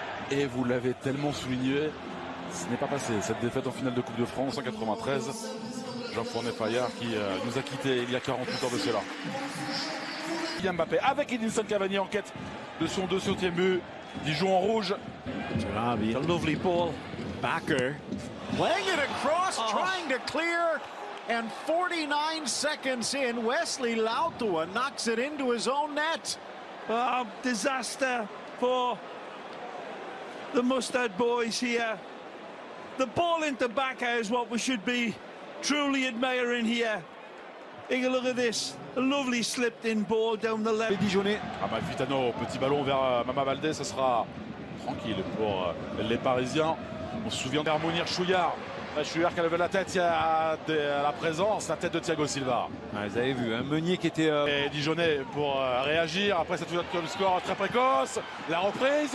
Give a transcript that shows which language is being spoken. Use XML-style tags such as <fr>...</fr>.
<fr>Et vous l'avez tellement souligné, ce n'est pas passé. Cette défaite en finale de Coupe de France en 93, Jean-Fournet Fayard qui nous a quittés il y a 48 ans de cela. Kylian Mbappé avec Edinson Cavani en quête de son 200e but. Dijon en rouge.</fr> <en>Jarabi, a lovely ball. Backer playing it across, trying to clear, and 49 seconds in, Wesley Lautua knocks it into his own net. Disaster for the Mustard boys here. The ball into Backer is what we should be truly admiring here. Take a look at this, a lovely slipped in ball down the left.</en> <fr>Les Dijonais. Amalfitano, petit ballon vers Mama Baldé, ce sera tranquille pour les Parisiens. On se souvient d'Harmonir Chouillard. Chouillard qui a levé la tête, il y a la présence, la tête de Thiago Silva. Vous avez vu, un Meunier qui était... Et Dijonais pour réagir après cette ouverture du score très précoce. La reprise.</fr>